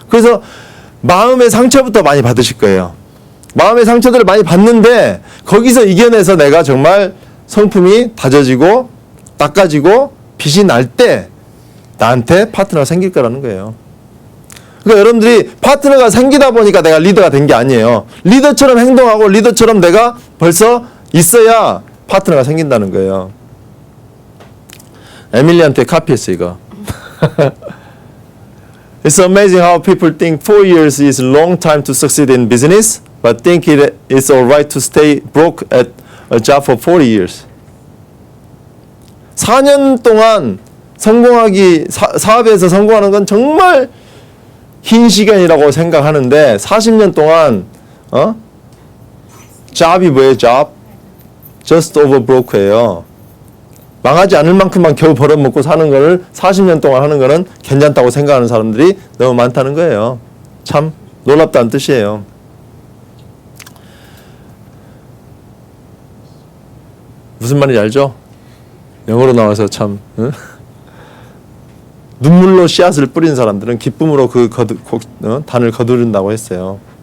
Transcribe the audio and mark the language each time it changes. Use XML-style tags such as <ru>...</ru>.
<ko>그래서 마음의 상처부터 많이 받으실 거예요. 마음의 상처들을 많이 받는데 거기서 이겨내서 내가 정말 성품이 다져지고 닦아지고 빛이 날 때 나한테 파트너가 생길 거라는 거예요. 그러니까 여러분들이 파트너가 생기다 보니까 내가 리더가 된 게 아니에요. 리더처럼 행동하고 리더처럼 내가 벌써 있어야 파트너가 생긴다는 거예요. 에밀리한테 카피했어 이거.</ko> <en>It's amazing how people think 4 years is a long time to succeed in business, but think it's alright to stay broke at a job for 40 years.</en> <ko>4년 동안 성공하기 사업에서 성공하는 건 정말 긴 시간이라고 생각하는데 40년 동안 job이 뭐예요?</ko> <en>job? just over broke예요.</en> <ko>망하지 않을 만큼만 겨우 벌어먹고 사는 거를 40년 동안 하는 거는 괜찮다고 생각하는 사람들이 너무 많다는 거예요. 참 놀랍다는 뜻이에요. 무슨 말인지 알죠? 영어로 나와서 참 눈물로 씨앗을 뿌린 사람들은 기쁨으로 그 단을 거두른다고 했어요.</ko>